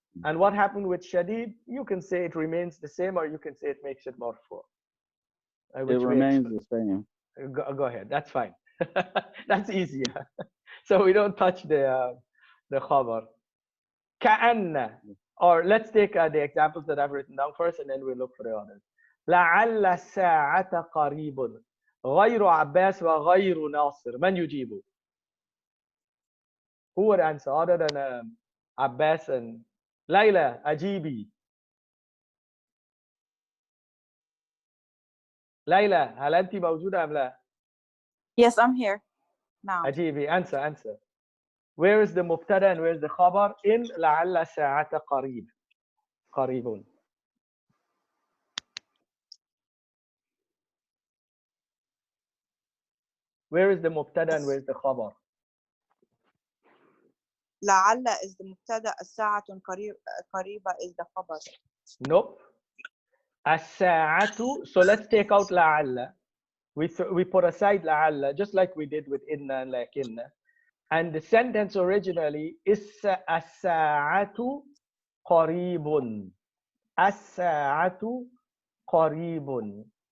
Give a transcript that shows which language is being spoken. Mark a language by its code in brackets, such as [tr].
[en] And what happened with shadid? You can say it remains the same, or you can say it makes it marfu. It remains the same. Go ahead. That's fine. That's easier. So we don't touch the khabar. [ar] كَأَنَّ. [en] Or let's take the examples that I've written down first, and then we'll look for the others. [ar] لعل الساعة قريب غير عباس وغير ناصر. من يجيب? [en] Who would answer other than Abbas and Layla? [ar] أجيبي. Layla, هل أنت موجودة أم لا? [en] Yes, I'm here now. [ar] أجيبي. Answer. [en] Where is the mubtada and where is the khabar in [ar] لعل الساعة قريب? قريب. [en] Where is the mubtada and where is the khabar? [ar] لعل is the مبتدأ الساعة قريبة is the خبر. Nope. الساعة. [en] So let's take out لعل. We put aside لعل just like we did with inna and lakinna. And the sentence originally is [ar] الساعة قريب. الساعة قريب.